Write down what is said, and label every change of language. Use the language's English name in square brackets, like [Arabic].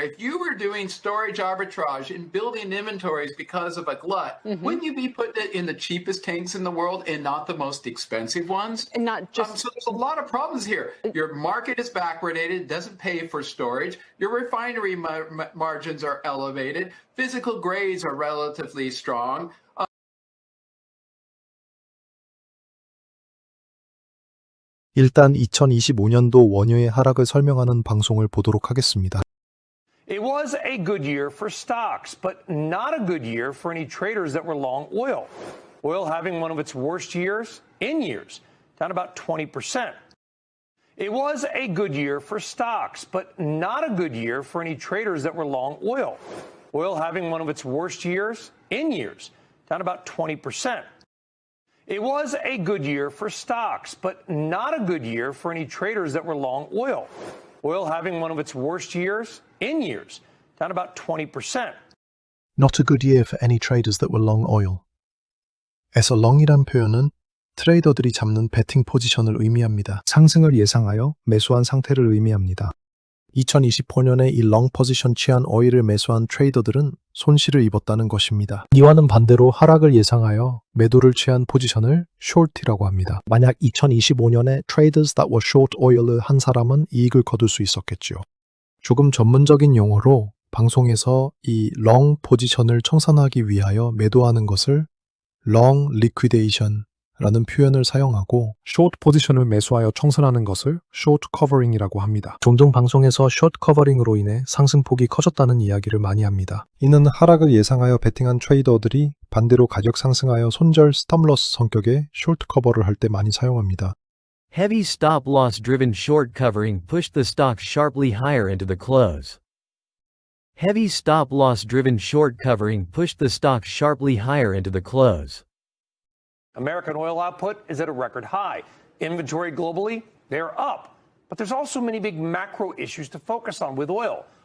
[English] If you were doing storage arbitrage and building inventories because of a glut, wouldn't you be putting it in the cheapest tanks in the world and not the most expensive ones? And not just... So there's a lot of problems here. Your market is backwardated, doesn't pay for storage. Your refinery margins are elevated. Physical grades are relatively strong. [Korean] 일단 2025년도 원유의 하락을 설명하는 방송을 보도록 하겠습니다. [English] It was a good year for stocks, but not a good year for any traders that were long oil. Oil having one of its worst years in years, down about 20%. It was a good year for stocks, but not a good year for any traders that were long oil. Oil having one of its worst years in years, down about 20%. It was a good year for stocks, but not a good year for any traders that were long oil. Oil having one of its worst years in years, down about 20%. Not a good year for any traders that were long oil. [Korean] 에서 long이란 표현은 트레이더들이 잡는 베팅 포지션을 의미합니다. 상승을 예상하여 매수한 상태를 의미합니다. 2025년에 이 롱 포지션 취한 오일을 매수한 트레이더들은 손실을 입었다는 것입니다. 이와는 반대로 하락을 예상하여 매도를 취한 포지션을 short이라고 합니다. 만약 2025년에 [English] traders that were short oil [Korean] 을 한 사람은 이익을 거둘 수 있었겠죠. 조금 전문적인 용어로 방송에서 이 long 포지션을 청산하기 위하여 매도하는 것을 long liquidation 라는 표현을 사용하고 short 포지션을 매수하여 청산하는 것을 short covering이라고 합니다. 종종 방송에서 short covering으로 인해 상승폭이 커졌다는 이야기를 많이 합니다. 이는 하락을 예상하여 베팅한 트레이더들이 반대로 가격 상승하여 손절 스톱로스 성격의 short 커버를 할 때 많이 사용합니다. [English] Heavy stop-loss driven short covering pushed the stock sharply higher into the close. Heavy stop-loss driven short covering pushed the stock sharply higher into the close. American oil output is at a record high. Inventory globally, they're up. But there's also many big macro issues to focus on with oil,